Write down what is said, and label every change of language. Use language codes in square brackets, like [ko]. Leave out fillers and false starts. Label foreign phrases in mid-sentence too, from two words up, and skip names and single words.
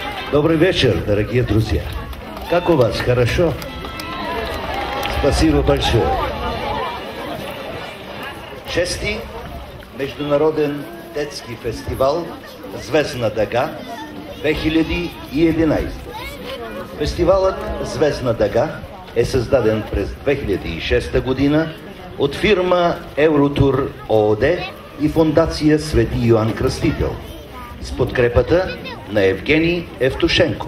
[ru] Добрый вечер, дорогие друзья. Как у вас? Хорошо? Спасибо большое. [bg] Шести Международен детски фестивал Звездна дъга 2011. Фестивалът Звездна дъга е създаден през 2006 година от фирма Евротур ООД и фондация Свети Йоан Кръстител с подкрепата на Евгений Евтушенко.